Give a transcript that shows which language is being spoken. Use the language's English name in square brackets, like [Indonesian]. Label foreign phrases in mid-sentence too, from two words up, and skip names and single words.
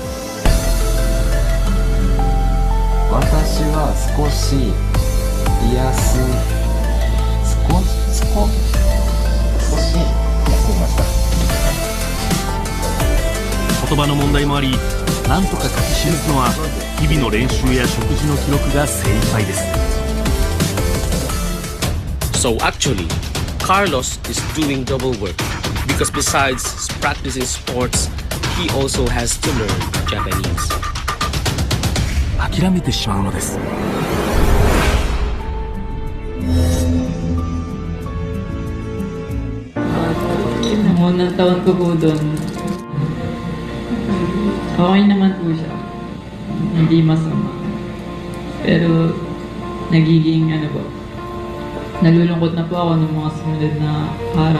[Japanese] 私は少し癒す少し休みました。言葉の問題もあり、なんとか書き記すのは日々の練習や食事の記録が精一杯です。 [English] So actually, Carlos is doing double work because besides practicing sports, he also has to learn Japanese. [Japanese] 諦めてしまうのです。 [Filipino] Ang unang taon ko po doon, okay naman po siya. Hindi masama. Pero nagiging nalulungkot na po ako ng mga sumunod na araw.